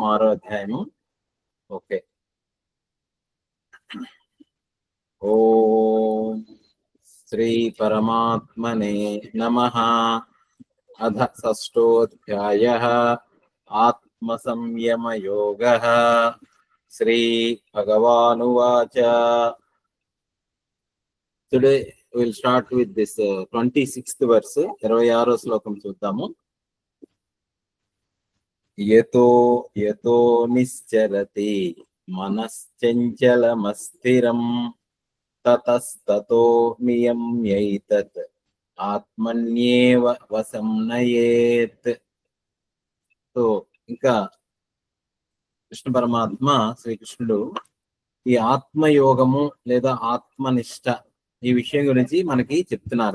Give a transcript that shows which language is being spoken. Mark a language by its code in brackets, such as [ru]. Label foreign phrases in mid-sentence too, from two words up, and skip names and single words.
[te] 6వ అధ్యాయము. ఓకే. [sa] ఓం శ్రీ పరమాత్మనే నమః. అధ షష్ఠోధ్యాయః ఆత్మ సంయమ యోగః. శ్రీ భగవానువాచ. [en] టుడే we'll start with this 26th verse. [te] 26వ శ్లోకం చూద్దాము. [sa] యతో యతో నిశ్చరతి మనశ్చంచలమస్థిరం తతస్తతో నియమ్యైతత్ ఆత్మన్యేవ వశం నయేత్. [te] సో ఇంకా కృష్ణ పరమాత్మ శ్రీకృష్ణుడు ఈ ఆత్మయోగము లేదా ఆత్మనిష్ట ఈ విషయం గురించి మనకి చెప్తున్నారు.